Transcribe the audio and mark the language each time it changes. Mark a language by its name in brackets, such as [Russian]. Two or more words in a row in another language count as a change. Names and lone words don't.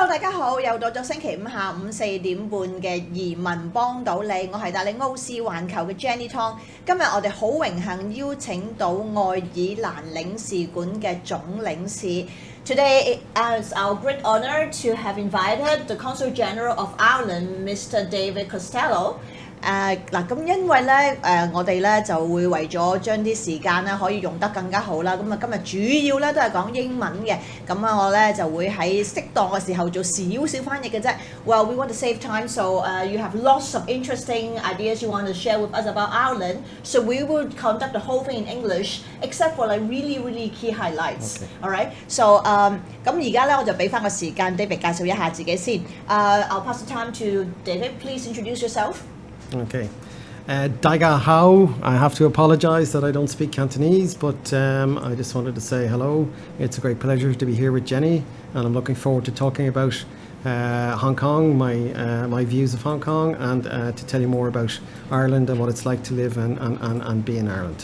[Cantonese] 家好，又到咗星期五下午4點半嘅移民幫到你，我係帶你傲視環球嘅 Jenny Tong。今日我哋好榮幸邀請到愛爾蘭領事館嘅總領事。 [English] Today it's our great honor to have invited the Consul General of Ireland, Mr. David Costello。 [Cantonese] 咁因為咧我哋咧就會為咗將啲時間咧可以用得更加好啦，咁啊今日主要咧都係講英文嘅，咁啊我咧就會喺適當嘅時候做少少翻譯嘅啫。 [English] Well, we want to save time, so you have lots of interesting ideas you want to share with us about Ireland, so we will conduct the whole thing in English, except for like really key highlights. Okay. All right. So [Cantonese] 咁而家咧我就俾翻個時間 David 介紹一下自己先。 [English] I'll pass the time to David. Please introduce yourself. Okay. 大家好. I have to apologize that I don't speak Cantonese, but I just wanted to say hello. It's a great pleasure to be here with Jenny, and I'm looking forward to talking about Hong Kong, my views of Hong Kong, and to tell you more about Ireland and what it's like to live and be in Ireland.